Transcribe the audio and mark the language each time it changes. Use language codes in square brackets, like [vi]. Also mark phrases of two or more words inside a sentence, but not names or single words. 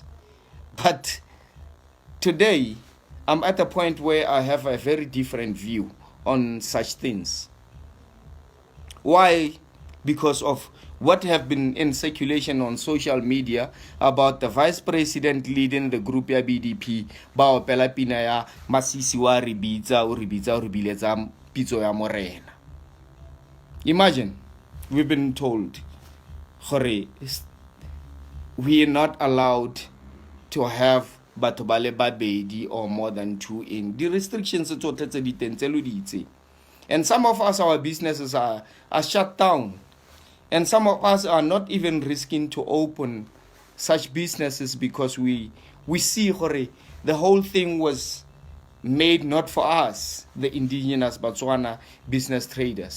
[en] But today, I'm at a point where I have a very different view on such things. Why? Because of what have been in circulation on social media about the vice president leading the group [tn] ya BDP, Baopela Pina ya Masisi wa re bitsa o re biletsa pitso ya morena. [en] Imagine, we've been told, we are not allowed to have [tn] batho ba le babedi [en] or more than two in. The restrictions and some of us, our businesses are shut down. And some of us are not even risking to open such businesses because we see the whole thing was made not for us, the indigenous Botswana business traders.